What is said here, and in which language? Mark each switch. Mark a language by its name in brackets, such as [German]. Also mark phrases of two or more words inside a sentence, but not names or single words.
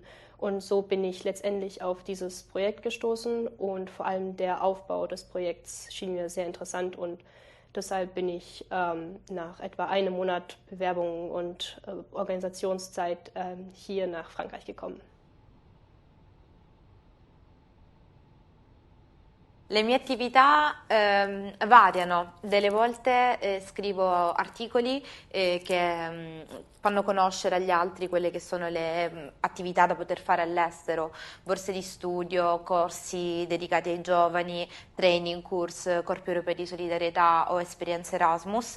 [German] Und so bin ich letztendlich auf dieses Projekt gestoßen und vor allem der Aufbau des Projekts schien mir sehr interessant und deshalb bin ich nach etwa einem Monat Bewerbung und Organisationszeit hier nach Frankreich gekommen. [Italian] Le mie attività variano, delle volte scrivo articoli che fanno conoscere agli altri quelle che sono le attività da poter fare all'estero, borse di studio, corsi dedicati ai giovani, [English] training, course, [Italian] corpi europei di solidarietà o esperienze Erasmus.